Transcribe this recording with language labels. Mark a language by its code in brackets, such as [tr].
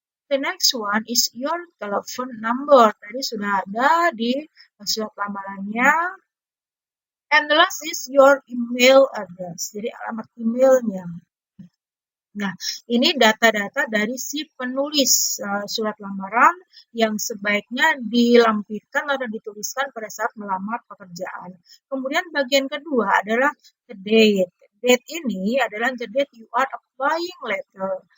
[en] The next one is your telephone number. [id] Tadi sudah ada di surat lamarannya. [en] And the last is your email address. [id] Jadi alamat emailnya. Nah, ini data-data dari si penulis surat lamaran yang sebaiknya dilampirkan atau dituliskan pada saat melamar pekerjaan. Kemudian bagian kedua adalah the date. Date ini adalah [en] the date you are applying letter.